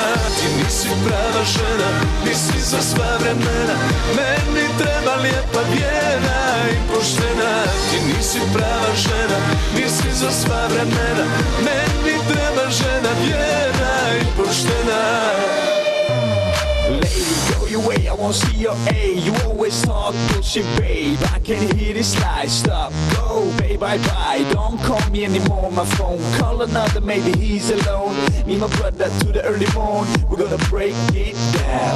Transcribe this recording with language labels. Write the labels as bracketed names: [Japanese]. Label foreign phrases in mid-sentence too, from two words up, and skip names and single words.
[Croatian] Ti nisi prava žena, nisi za sva vremena, meni treba lijepa vjera i poštena. Ti nisi prava žena, nisi za sva vremena, meni treba žena vjera i poštena. [English] Lady, go your way, I won't see your A. You always talk bullshit, babe. I can't hear this lie. Stop, go, babe, bye-bye. Don't call me anymore on my phone. Call another, maybe he's alone. Me and my brother to the early morn. We're gonna break it down.